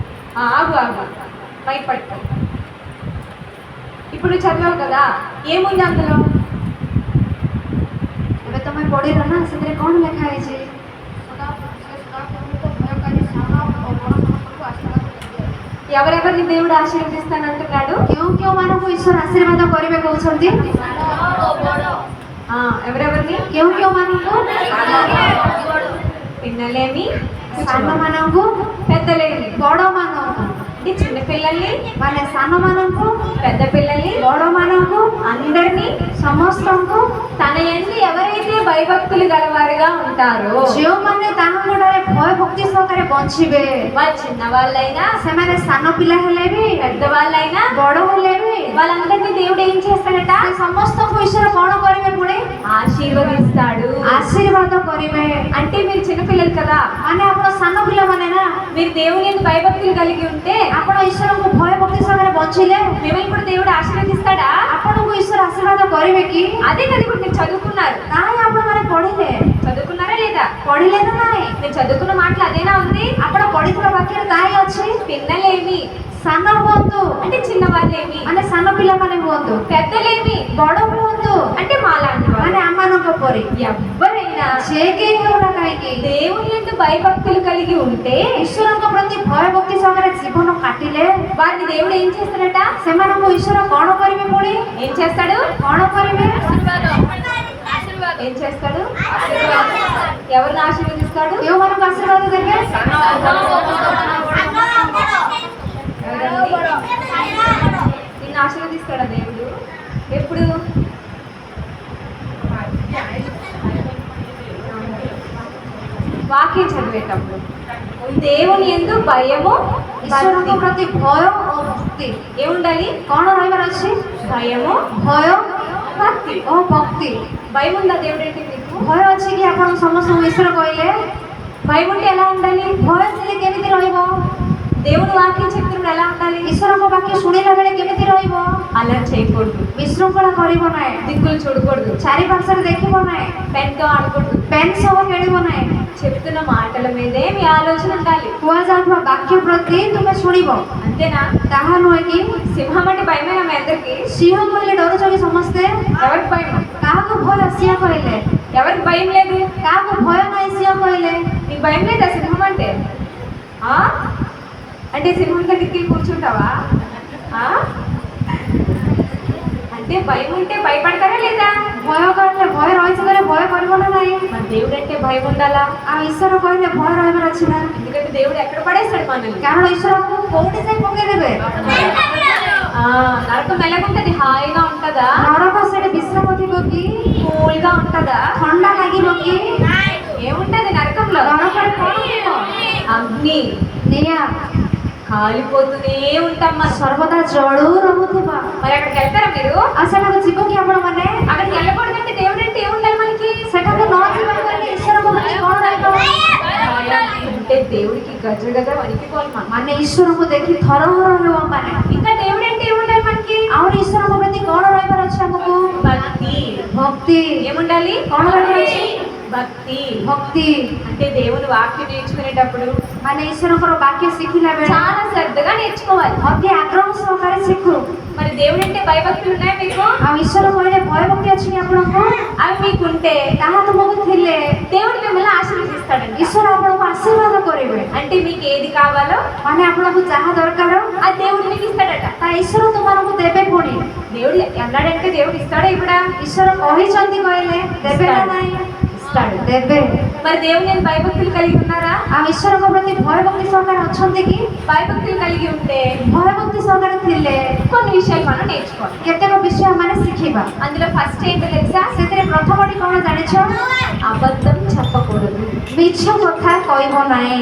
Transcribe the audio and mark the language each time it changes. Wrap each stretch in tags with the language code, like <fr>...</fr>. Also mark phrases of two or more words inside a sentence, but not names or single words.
<te>ఆగు ఆగు మైక్ పట్టుకో. ఇప్పుడు నువ్వు చదివావు కదా, ఏముంది అందులో?</te> <or>ଏବେ ତମେ ପଢ଼ିଲ ନା, ସେଥିରେ କ'ଣ ଲେଖା ହେଇଛି?</or> <te>ఎవరెవరిని దేవుడు ఆశీర్వదిస్తానంటున్నాడు?</te> <or>କେଉଁମାନଙ୍କୁ ଈଶ୍ୱର ଆଶୀର୍ବାଦ କରିବେ କହୁଛନ୍ତି?</or> <te>ఎవరెవరిని?</te> <or>କେଉଁମାନଙ୍କୁ?</or> <te>పిన్నలేమి,</te> <or>ସାନମାନଙ୍କୁ,</or> <te>పెద్దలేమి.</te> <or>ବଡ଼ମାନଙ୍କୁ.</or> <te>అంటే చిన్న పిల్లల్ని,</te> <or>ମାନେ ସାନମାନଙ୍କୁ,</or> <te>పెద్ద పిల్లల్ని,</te> <or>ବଡ଼ମାନଙ୍କୁ,</or> <te>అందరినీ</te> <or>ସମସ୍ତଙ୍କୁ,</or> <te>తన యందు ఎవరైతే భయభక్తులు గలవారుగా ఉంటారో,</te> <or>ଯେଉଁମାନେ ତାହାଙ୍କଠାରେ ଭୟ ଭକ୍ତି ସହକାରେ ବଞ୍ଚିବେ,</or> <te>వాళ్ళు చిన్నవాళ్ళైనా</te> <or>ସେମାନେ ସାନ ପିଲା ହେଲେ ବି,</or> <te>పెద్దవాళ్ళైనా,</te> <or>ବଡ଼ ହେଲେ ବି,</or> <te>వాళ్ళందరినీ దేవుడు ఏం చేస్తాడట?</te> <or>ସେ ସମସ୍ତଙ୍କୁ ଈଶ୍ୱର କ'ଣ କରିବେ ପୁଣି?</or> <te>ఆశీర్వదిస్తాడు.</te> <or>ଆଶୀର୍ବାଦ କରିବେ.</or> <te>అంటే మీరు చిన్నపిల్లలు కదా,</te> <or>ମାନେ ଆପଣ ସାନ ପିଲାମାନେ ନା,</or> <te>మీరు దేవుని యందు భయభక్తులు కలిగి ఉంటే</te> <or>ଆପଣ ଈଶ୍ୱରଙ୍କୁ ଭୟ ଭକ୍ତି ସହକାରେ ବଞ୍ଚିଲେ</or> <te>మిమ్మల్ని కూడా దేవుడు ఆశీర్వదిస్తాడా?</te> <or>ଆପଣଙ୍କୁ ଈଶ୍ୱର ఆశీର୍ବାଦ କରିବେ କି?</or> <te>అదే కదా ఇప్పుడు మీరు చదువుకున్నారు.</te> <or>ନାଇଁ, ଆପଣମାନେ ପଢ଼ିଲେ,</or> <te>చదువుకున్నారా లేదా?</te> <or>ପଢ଼ିଲେ ନା ନାଇଁ?</or> <te>మీరు చదువుకున్న మాటలు అదేనా ఉంది?</te> <or>ଆପଣ ପଢ଼ିଥିବା ବାକ୍ୟରେ ତାହା ହିଁ ଅଛି।</or> <te>పిన్నలేమి</te> <or>ସାନ ହୁଅନ୍ତୁ</or> <te>అంటే చిన్నవాళ్ళేమి,</te> <or>ମାନେ ସାନ ପିଲାମାନେ ହୁଅନ୍ତୁ,</or> <te>పెద్దలేమి</te> <or>ବଡ଼ ହୁଅନ୍ତୁ</or> <te>అంటే మాలాంటి</te> <or>ମାନେ</or> <te>వాళ్ళు.</te> <or>ଆମମାନଙ୍କ ପରି,</or> <te>ఎవ్వరైనా</te> <or>ଯେ କେହି ହେଉନା କାହିଁକି</or> <te>దేవుని యందు భయభక్తులు కలిగి ఉంటే</te> <or>ଈଶ୍ୱରଙ୍କ ପ୍ରତି ଭୟ ଭକ୍ତି ସହକାରେ ଜୀବନ କାଟିଲେ</or> <te>వారిని దేవుడు ఏం చేస్తాడట?</te> <or>ସେମାନଙ୍କୁ ଈଶ୍ୱର କ'ଣ କରିବେ ପୁଣି?</or> <te>ఏం చేస్తాడు?</te> <or>କ'ଣ କରିବେ?</or> <te>ఏం చేస్తాడు? ఎవరిని ఆశీర్వదిస్తాడు?</te> <or>କେଉଁମାନଙ୍କୁ ଆଶୀର୍ବାଦ ଦେବେ?</or> <te>నిన్ను ఆశీర్వదిస్తాడా దేవుడు? ఎప్పుడు? వాక్యం చదివేటప్పుడు దేవుని యందు భయము,</te> <or>ଈଶ୍ୱରଙ୍କ</or> <te>భక్తి.</te> <or>ପ୍ରତି ଭୟ ଓ ଭକ୍ତି</or> <te>ఏముండాలి?</te> <or>କ'ଣ ରହିବାର ଅଛି?</or> <te>భయము,</te> <or>ଭୟ</or> <te>భక్తి.</te> <or>ଓ ଭକ୍ତି।</or> <te>భయం ఉందా దేవుడు అంటే మీకు?</te> <or>ଭୟ ଅଛି କି ଆପଣ ସମସ୍ତଙ୍କୁ ଈଶ୍ୱର କହିଲେ?</or> <te>భయం ఉంటే ఎలా ఉండాలి?</te> <or>ଭୟ ଥିଲେ କେମିତି ରହିବ?</or> <te>దేవుడు వాక్యం చెప్తున్నప్పుడు ఎలా ఉండాలి?</te> <or>ଈଶ୍ୱରଙ୍କ ବାକ୍ୟ ଶୁଣିଲା ବେଳେ କେମିତି ରହିବ?</or> <te>అలా చేయకూడదు,</te> <or>ବିଶୃଙ୍ଖଳା କରିବ ନାହିଁ,</or> <te>దిక్కులు చూడకూడదు,</te> <or>ଚାରିପାର୍ଶ୍ୱରେ ଦେଖିବ ନାହିଁ,</or> <te>పెన్తో ఆడకూడదు.</te> <or>ପେନ୍ ସହ ଖେଳିବ ନାହିଁ।</or> <te>చెప్తున్న మాటల మీదే మీ ఆలోచన ఉండాలి.</te> <or>କୁହାଯାଉଥିବା ବାକ୍ୟ ପ୍ରତି ତୁମେ ଶୁଣିବ,</or> <te>అంతేనా?</te> <or>ତାହା ନୁହେଁ କି?</or> <te>సింహం అంటే భయమేనా మీ అందరికి?</te> <or>ସିଂହ କହିଲେ ଡରୁଛ କି ସମସ୍ତେ?</or> <te>ఎవరికి భయం?</te> <or>କାହାକୁ ଭୟ ସିଂହ କହିଲେ?</or> <te>ఎవరికి భయం లేదు?</te> <or>କାହାକୁ ଭୟ ନାହିଁ ସିଂହ କହିଲେ?</or> <te>నీకు భయం లేదా సింహం అంటే? ఆ? అంటే సింహం దగ్గరికి వెళ్ళి కూర్చుంటావా? ఆ? అంటే భయం ఉంటే భయపడతారా లేదా?</te> <or>ଭୟ କହିଲେ ଭୟ ରହିଛି କହିଲେ ଭୟ କରିବ ନା ନାହିଁ?</or> <te>మన దేవుడు అంటే భయం ఉండాలా?</te> <or>ଆଉ ଈଶ୍ୱର କହିଲେ ଭୟ ରହିବାର ଅଛି ନା?</or> <te>ఎందుకంటే దేవుడు ఎక్కడ పడేస్తాడు మనల్ని?</te> <or>କାରଣ ଈଶ୍ୱର ଆମକୁ କୋଉଠି ଯାଇ ପକେଇଦେବେ?</or> <te>నరకం ఎలాగుంటది? హాయిగా ఉంటదా?</te> <or>ନରକ ସେଠି ବିଶ୍ରାମ ଥିବ କି?</or> <te>కూల్గా ఉంటదా?</te> <or>ଥଣ୍ଡା ଲାଗିବ କି?</or> <te>ఏముంటది నరకంలో?</te> <or>ନରକରେ କ'ଣ ଥିବ?</or> <te>అగ్ని,</te> <or>ନିଆଁ</or> <te>కాలిపోతూనే ఉంటాం మనం.</te> <or>ସର୍ବଦା ଜଳୁ ରହୁଥିବା।</or> <te>మరి అక్కడికి వెళ్తారా మీరు?</te> <or>ଆଉ ସେଠାକୁ ଯିବ କି ଆପଣମାନେ?</or> <te>అక్కడికి వెళ్ళకూడదంటే దేవుడు అంటే ఏముండాలి మనకి?</te> <or>ସେଠାକୁ ନ ଯିବା କହିଲେ ଈଶ୍ୱରଙ୍କ ପ୍ରତି କ'ଣ ରହିବ?</or> <te>అంటే దేవుడికి గజ గజ వణికిపోవాలి మనం.</te> <or>ମାନେ ଈଶ୍ୱରଙ୍କୁ ଦେଖି ଥରହର ହେଉ ଆମମାନେ।</or> <te>ఇంకా దేవుడు అంటే ఏముండాలి మనకి?</te> <or>ଆହୁରି ଈଶ୍ୱରଙ୍କ ପ୍ରତି କ'ଣ ରହିବାର ଅଛି ଆମକୁ?</or> <te>భక్తి.</te> <or>ଭକ୍ତି।</or> <te>ఏముండాలి?</te> <or>କ'ଣ ରହିବାର ଅଛି?</or> <te>భక్తి.</te> <or>ଭକ୍ତି</or> <te>అంటే దేవుని వాక్యం నేర్చుకునేటప్పుడు</te> <or>ମାନେ ଈଶ୍ୱରଙ୍କର ବାକ୍ୟ ଶିଖିଲା ବେଳେ</or> <te>చాలా శ్రద్ధగా నేర్చుకోవాలి.</te> <or>ଅତି ଆଗ୍ରହ ସହକାରେ ଶିଖୁ।</or> <te>మరి దేవుడు అంటే భయభక్తులు ఉన్నాయి మీకు?</te> <or>ଆଉ ଈଶ୍ୱର କହିଲେ ଭୟ ଭକ୍ତି ଅଛି କି ଆପଣଙ୍କୁ?</or> <te>అవి మీకుంటే</te> <or>ତାହା ତୁମକୁ ଥିଲେ</or> <te>దేవుడు మిమ్మల్ని ఆశీర్వదిస్తాడండి.</te> <or>ଈଶ୍ୱର ଆପଣଙ୍କୁ ଆଶୀର୍ବାଦ କରିବେ।</or> <te>అంటే మీకు ఏది కావాలో</te> <or>ମାନେ ଆପଣଙ୍କୁ ଯାହା ଦରକାର</or> <te>ఆ దేవుడు మీకు ఇస్తాడట.</te> <or>ତା ଈଶ୍ୱର ତୁମମାନଙ୍କୁ ଦେବେ ପୁଣି।</or> <te>దేవుడు అన్నాడంటే దేవుడు ఇస్తాడా ఇప్పుడా?</te> <or>ଈଶ୍ୱର କହିଛନ୍ତି କହିଲେ ଦେବେ ନା ନାହିଁ?</or> <te>ఇస్తాడు.</te> <or>ଦେବେ।</or> <te>మరి దేవుడు నేను భయభక్తులు కలిగి ఉన్నారా?</te> <or>ଆଉ ଈଶ୍ୱରଙ୍କ ପ୍ରତି ଭୟ ଭକ୍ତି ସହକାରେ ଅଛନ୍ତି କି?</or> <te>భయభక్తులు కలిగి ఉంటే</te> <or>ଭୟ ଭକ୍ତି ସହକାରେ ଥିଲେ</or> <te>కొన్ని విషయాలు మనం నేర్చుకోవాలి.</te> <or>କେତେକ ବିଷୟ ଆମେ ଶିଖିବା।</or> <te>అందులో ఫస్ట్ ఏంటో తెలుసా?</te> <or>ସେଥିରେ ପ୍ରଥମଟି କ'ଣ ଜାଣିଛ?</or> <te>అబద్ధం చెప్పకూడదు.</te> <or>ମିଛ କଥା କହିବ ନାହିଁ।</or>